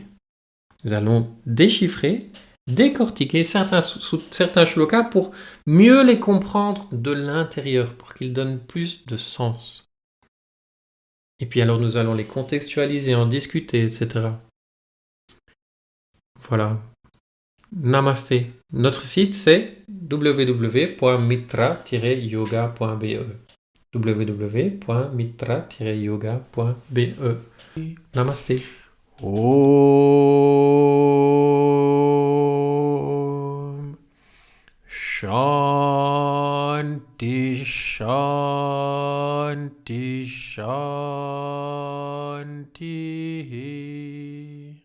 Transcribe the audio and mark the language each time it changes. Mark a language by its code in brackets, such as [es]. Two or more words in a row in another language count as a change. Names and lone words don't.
[fr] Nous allons déchiffrer, décortiquer certains shlokas pour mieux les comprendre de l'intérieur, pour qu'ils donnent plus de sens. Et puis alors nous allons les contextualiser, en discuter, etc. Voilà. Namasté. Notre site c'est www.mitra-yoga.be www.mitra-yoga.be Namasté. [sa] ॐ शान्ति शान्ति शान्ति